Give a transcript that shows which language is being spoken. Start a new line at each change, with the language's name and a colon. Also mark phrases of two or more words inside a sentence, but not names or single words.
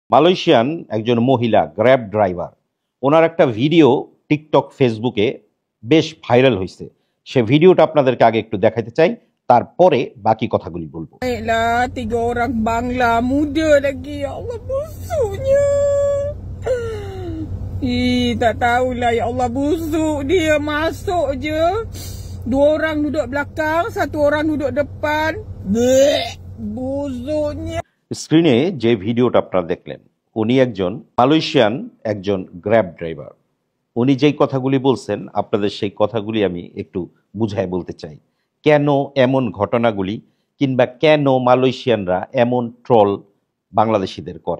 Bangla: মালয়েশিয়ান একজন মহিলা গ্র্যাব ড্রাইভার, ওনার একটা ভিডিও টিকটক ফেসবুকে বেশ ভাইরাল হয়েছে। সে ভিডিওটা আপনাদেরকে আগে একটু দেখাতে চাই, তারপরে বাকি কথাগুলি বলবো।
Malay: Baiklah, 3 orang Bangla muda lagi. Ya Allah, busuknya. Tak tahulah. Ya Allah, busuk dia. Masuk je. 2 orang duduk belakang, 1 orang duduk depan. Bleh, busuknya.
Bangla: স্ক্রিনে যে ভিডিওটা আপনারা দেখলেন, উনি একজন মালয়েশিয়ান একজন গ্র্যাব ড্রাইভার। উনি যেই কথাগুলি বলছেন, আপনাদের সেই কথাগুলি আমি একটু বুঝায় বলতে চাই। কেন এমন ঘটনাগুলি, কিংবা কেন মালয়েশিয়ানরা এমন ট্রল বাংলাদেশিদের করে।